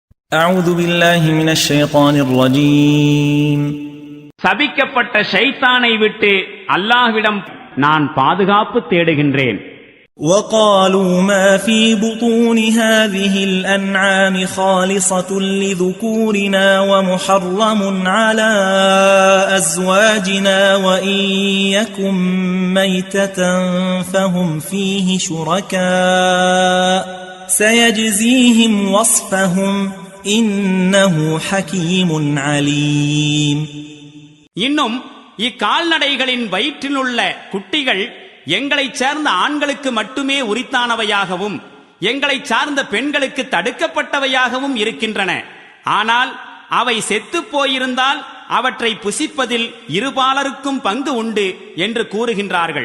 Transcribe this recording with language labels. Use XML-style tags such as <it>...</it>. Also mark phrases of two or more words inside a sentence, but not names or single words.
<ar>أعوذ بالله من الشيطان الرجيم.</ar> <ta>சபிக்கப்பட்ட ஷைத்தானை விட்டு அல்லாஹ்விடம் நான் பாதுகாப்பு தேடுகின்றேன்.</ta> <ar>وقالوا ما في بطون هذه الأنعام خالصة لذكورنا ومحرم على أزواجنا وإن يكن ميتة فهم فيه شركاء سيجزيهم وصفهم إنه حكيم عليم.</ar> <ta>இன்னும் இக்கால்நடைகளின் வயிற்றிலுள்ள குட்டிகள் எங்களை சேர்ந்த ஆண்களுக்கு மட்டுமே உரித்தானவையாகவும் எங்களை சார்ந்த பெண்களுக்கு தடுக்கப்பட்டவையாகவும் இருக்கின்றன. ஆனால் அவை செத்துப் போயிருந்தால் அவற்றை புசிப்பதில் இருபாலருக்கும் பங்கு உண்டு என்று கூறுகின்றார்கள்.</ta>